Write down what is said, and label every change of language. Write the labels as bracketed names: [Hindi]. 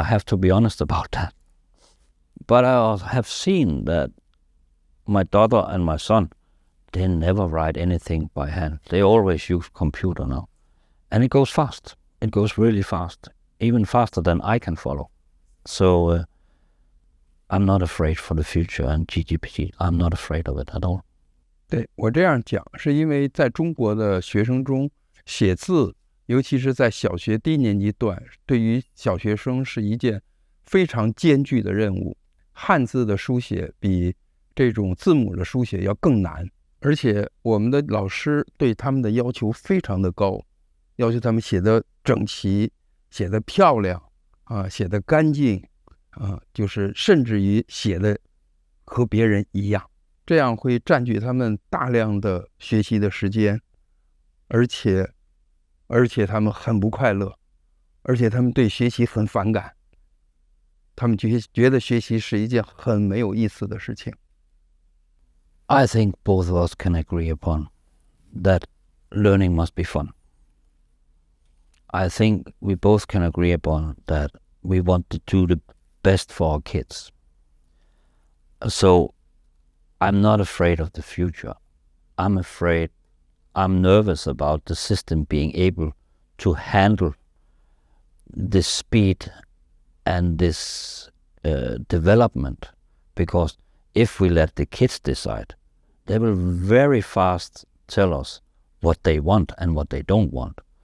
[English] I have to be honest about that. But I have seen that my daughter and my son, they never write anything by hand. They always use computer now. And it goes fast. It goes really fast, even faster than I can follow. So I'm not afraid for the future and GPT. I'm not afraid of it at all. [Chinese] 对，我这样讲是因为在中国的学生中，写字，尤其是在小学低年级段，对于小学生是一件非常艰巨的任务。汉字的书写比这种字母的书写要更难，而且我们的老师对他们的要求非常的高，要求他们写的整齐，写的漂亮写的干净就是甚至于写的和别人一样，这样会占据他们大量的学习的时间，而且他们很不快乐，而且他们对学习很反感，他们觉得学习是一件很没有意思的事情。 [English] I think both of us can agree upon that learning must be fun. I think we both can agree upon that we want to do the best for our kids. So I'm not afraid of the future. I'm nervous about the system being able to handle this speed and this development, because if we let the kids decide, they will very fast tell us what they want and what they don't want.